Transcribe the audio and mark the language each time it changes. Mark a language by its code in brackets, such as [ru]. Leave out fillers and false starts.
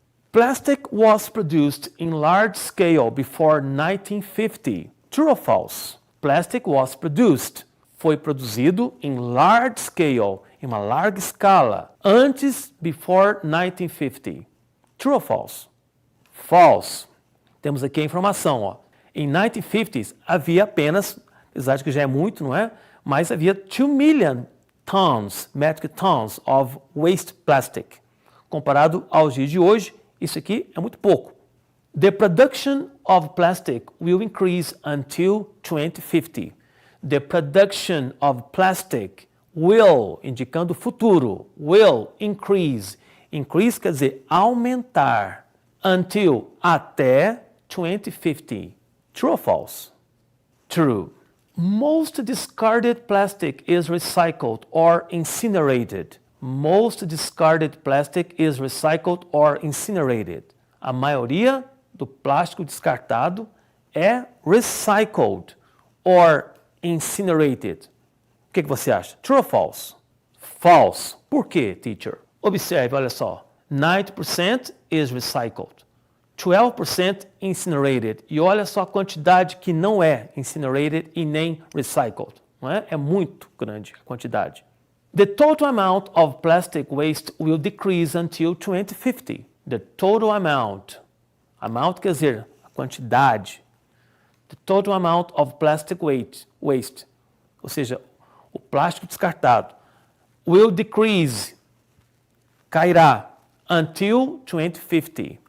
[en] Plastic was produced in large scale before 1950. True or false? Plastic was produced. [pt] Foi produzido em [en] large scale, [pt] em uma larga escala, antes, [en] before 1950. True or false? False. [pt] Temos aqui a informação, ó. Em 1950s havia apenas, apesar de que já é muito, não é? Mas havia [en] 2 million metric tons of waste plastic. [pt] Comparado aos dias de hoje, isso aqui é muito pouco. [en] The production of plastic will increase until 2050. The production of plastic will, [pt] indicando o futuro, [en] will increase. [pt] Increase quer dizer aumentar. [en] Until, [pt] até [en] 2050. True or false? True. Most discarded plastic is recycled or incinerated. Most discarded plastic is recycled or incinerated. [pt] A maioria do plástico descartado é [en] recycled or incinerated. [pt] O que você acha? [en] True or false? False. [pt] Por quê, teacher? Observe, olha só. [en] 90% is recycled. 12% incinerated. [pt] E olha só a quantidade que não é incinerated e nem recycled. Não é? É muito grande a quantidade. [en] The total amount of plastic waste will decrease until 2050. The total amount. [pt] Amount quer dizer a quantidade. [en] The total amount of plastic waste. [pt] Ou seja, o plástico descartado. [en] Will decrease. [pt] Cairá. [en] Until 2050.